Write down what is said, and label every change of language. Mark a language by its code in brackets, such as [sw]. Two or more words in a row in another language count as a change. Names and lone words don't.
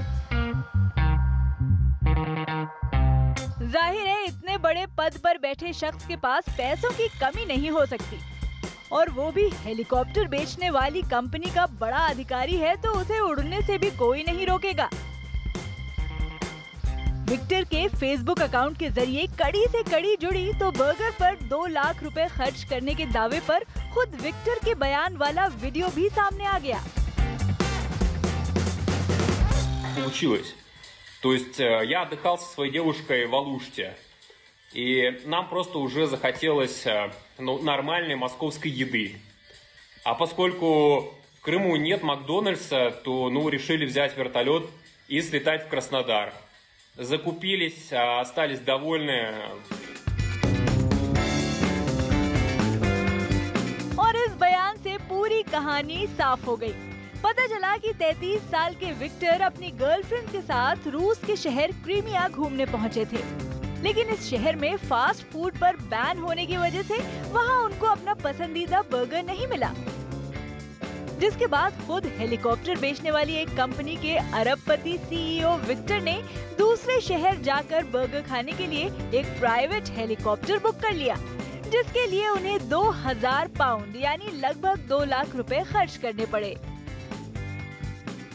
[hi] जाहिर है इतने बड़े पद पर बैठे शख्स के पास पैसों की कमी नहीं हो सकती, और वो भी हेलीकॉप्टर बेचने वाली कंपनी का बड़ा अधिकारी है तो उसे उड़ने से भी कोई नहीं रोकेगा। विक्टर के फेसबुक अकाउंट के जरिए कड़ी से कड़ी जुड़ी तो बर्गर पर 2 लाख रुपए खर्च करने के दावे पर खुद विक्टर के बयान वाला वीडियो भी सामने आ गया। [ru] Получилось. То есть я отдыхал со своей девушкой в Алуште, и нам просто уже захотелось нормальной московской еды. А поскольку в Крыму нет Макдональдса, то решили взять вертолет и слетать в Краснодар. Закупились, остались довольны. [hi] और इस बयान से पूरी कहानी साफ हो गई। पता चला कि 33 साल के विक्टर अपनी गर्लफ्रेंड के साथ रूस के शहर क्रीमिया घूमने पहुंचे थे, लेकिन इस शहर में फास्ट फूड पर बैन होने की वजह से वहां उनको अपना पसंदीदा बर्गर नहीं मिला, जिसके बाद खुद हेलीकॉप्टर बेचने वाली एक कंपनी के अरबपति सीईओ विक्टर ने दूसरे शहर जाकर बर्गर खाने के लिए एक प्राइवेट हेलीकॉप्टर बुक कर लिया, जिसके लिए उन्हें 2000 पाउंड यानी लगभग 2 लाख रुपए खर्च करने पड़े।